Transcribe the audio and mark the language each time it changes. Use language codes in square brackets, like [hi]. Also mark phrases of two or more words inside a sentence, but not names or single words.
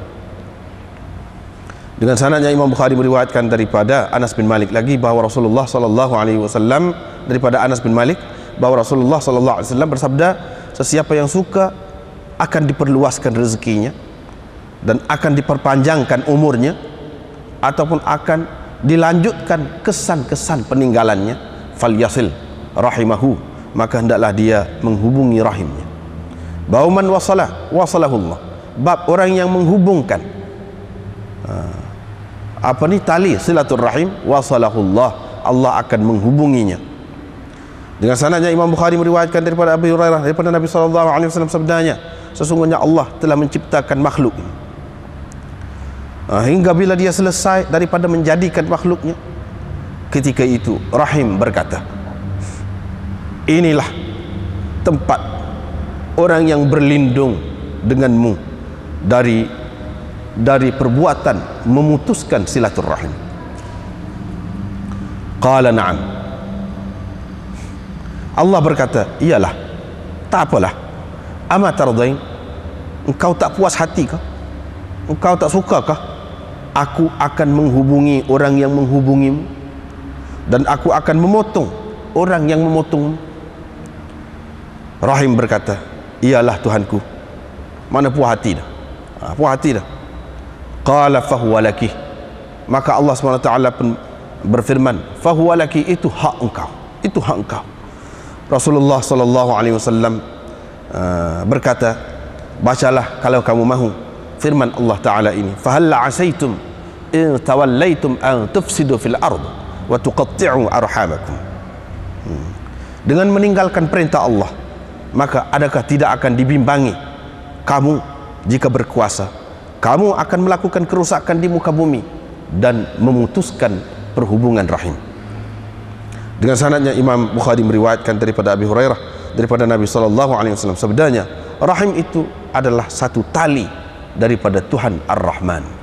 [ms] Dengan sanadnya Imam Bukhari meriwayatkan daripada Anas bin Malik lagi bahawa Rasulullah SAW, daripada Anas bin Malik bahawa Rasulullah SAW bersabda, sesiapa yang suka akan diperluaskan rezekinya dan akan diperpanjangkan umurnya ataupun akan dilanjutkan kesan-kesan peninggalannya, [ar] فليصل رحمه, [ms] maka hendaklah dia menghubungi rahimnya. [ar] بومن وصله الله, [ms] bab orang yang menghubungkan tali silaturrahim, wasalahullah, Allah akan menghubunginya. Dengan sanadnya Imam Bukhari meriwayatkan daripada Abi Hurairah daripada Nabi SAW sabdanya, sesungguhnya Allah telah menciptakan makhluk hingga bila dia selesai daripada menjadikan makhluknya, ketika itu rahim berkata, inilah tempat orang yang berlindung denganmu dari perbuatan memutuskan silaturrahim. [ar] قال نعم, [ms] Allah berkata, iyalah, tak apalah. [ar] أما ترضين, [ms] engkau tak puas hati kah? Engkau tak suka kah? Aku akan menghubungi orang yang menghubungimu dan aku akan memotong orang yang memotongmu. Rahim berkata, iyalah Tuhanku, mana puas hati dah, puas hati dah. [ar] قال فهو لك, [ms] maka Allah SWT pun berfirman, [ar] فهو لك, [ms] itu hak engkau, itu hak engkau. Rasulullah SAW berkata, bacalah kalau kamu mahu firman Allah Ta'ala ini, [ar] فهل عسيتم إن توليتم أن تفسدوا في الأرض وتقطعوا أرحامكم. [ms] Dengan meninggalkan perintah Allah, maka adakah tidak akan dibimbangi kamu jika berkuasa, kamu akan melakukan kerusakan di muka bumi dan memutuskan perhubungan rahim. Dengan sanadnya Imam Bukhari meriwayatkan daripada Abi Hurairah daripada Nabi SAW sabdanya, rahim itu adalah satu tali daripada Tuhan Ar-Rahman.